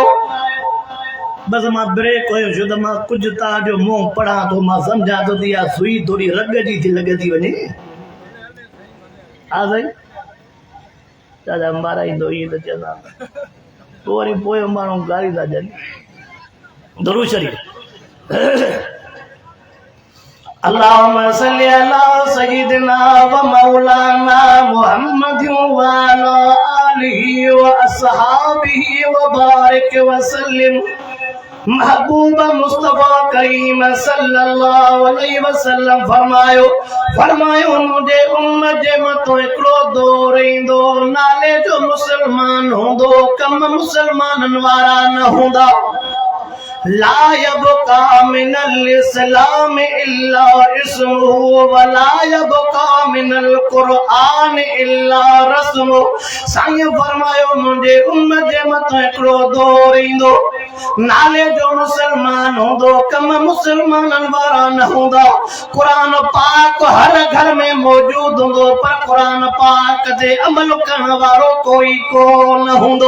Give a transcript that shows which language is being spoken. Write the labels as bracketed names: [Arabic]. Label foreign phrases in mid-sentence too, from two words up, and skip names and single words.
[Sindhi] बस मां ब्रेक हुयो छो त मां कुझु तव्हांजो मुंहुं पढ़ा थो, मां सम्झा थो त इहा सुई थोरी रग जी थी लॻे थी वञे। हा साईं दादा माराईंदो ईअं त चवंदा पोइ वरी पोइ माण्हू गारी था ॾियनि। दुरूद शरीफ़। [Arabic] اللهم صل على سيدنا ومولانا محمد وعلى آله وأصحابه وبارك وسلم. [Sindhi] महबूब मुस्तफा करीम [Arabic] صلى الله عليه وسلم [Sindhi] फरमायो मुझे उम्मत जे मथो हिकिड़ो दौर ईंदो, नाले जो मुसलमान हूंदो, कम मुसलमाननि वारा न हूंदा। [Arabic] لا يبقى من الإسلام إلا اسمه ولا يبقى من القرآن إلا رسمه. [Sindhi] साईं फरमायो मुंहिंजे उम्मत जे मथां हिकिड़ो दौर ईंदो, नाले जो मुसलमान हूंदो, कम मुसलमाननि वारा न हूंदा। कुरान पाक हर घर में मौजूद हूंदो पर कुरान पाक ते अमल करण वारो कोई कोन हूंदो।